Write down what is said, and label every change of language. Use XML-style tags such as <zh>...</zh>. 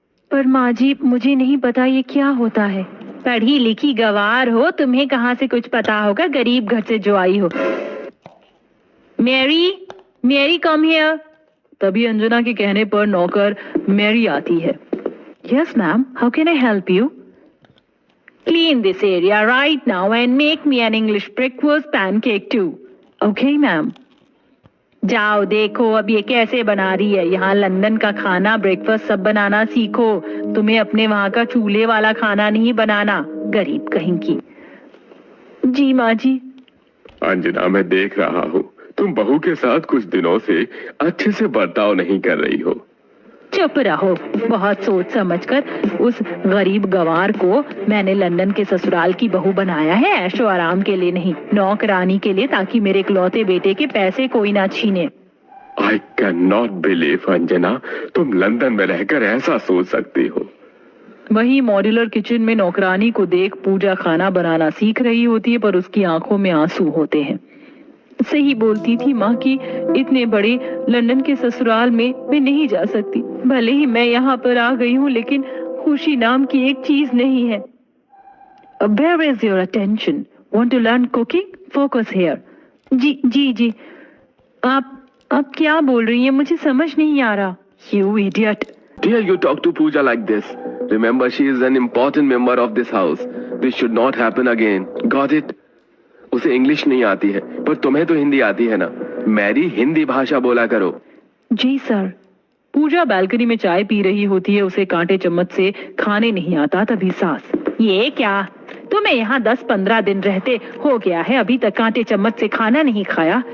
<hi>पर माँ जी, मुझे नहीं पता ये क्या होता है। पढ़ी लिखी गवार हो, तुम्हें कहाँ से कुछ पता होगा, गरीब घर से जो आई हो। Mary, Mary</hi> <en>Come here.</en> <hi>तभी अंजना के कहने पर नौकर मैरी आती है।</hi> <en>Yes ma'am, how can I help you? Clean this area right now and make me an English breakfast pancake too. Okay, ma'am.</en> <hi>जाओ देखो अब ये कैसे बना रही है। यहाँ लंदन का खाना, ब्रेकफास्ट सब बनाना सीखो। तुम्हें अपने वहाँ का चूल्हे वाला खाना नहीं बनाना, गरीब कहीं की। जी माँ जी। अंजना, मैं देख रहा हूँ तुम बहू के साथ कुछ दिनों से अच्छे से बर्ताव नहीं कर रही हो। चुप रहो। बहुत सोच समझकर उस गरीब गवार को मैंने लंदन के ससुराल की बहू बनाया है, ऐशो आराम के लिए नहीं, नौकरानी के लिए, ताकि मेरे इकलौते बेटे के पैसे कोई ना छीने।</hi> <en>I can not believe</en> <hi>Anjana, तुम लंदन में रहकर ऐसा सोच सकती हो। वही मॉड्यूलर किचन में नौकरानी को देख पूजा खाना बनाना सीख रही होती है, पर उसकी आंखों में आंसू होते हैं। सही बोलती थी माँ की इतने बड़े लंदन के ससुराल में मैं नहीं जा सकती। भले ही मैं यहाँ पर आ गई हूँ, लेकिन खुशी नाम की एक चीज नहीं है।</hi> <en>Where is your attention? Want to learn cooking? Focus here. जी जी जी।</en> <hi>आप क्या बोल रही हैं? मुझे समझ नहीं आ रहा।</hi> <en>You idiot. Dear, you talk to Pooja like this. Remember, she is an important member of this house. This should not happen again. Got it?</en> <hi>उसे इंग्लिश नहीं आती है, पर तुम्हें तो हिंदी आती है ना। मैरी, हिंदी भाषा बोला करो। जी सर। पूजा बालकनी में चाय पी रही होती है। उसे कांटे चम्मच से खाने नहीं आता। तभी सास, ये क्या, तुम्हें यहाँ 10-15 दिन रहते हो गया है, अभी तक कांटे चम्मच से खाना नहीं खाया?</hi>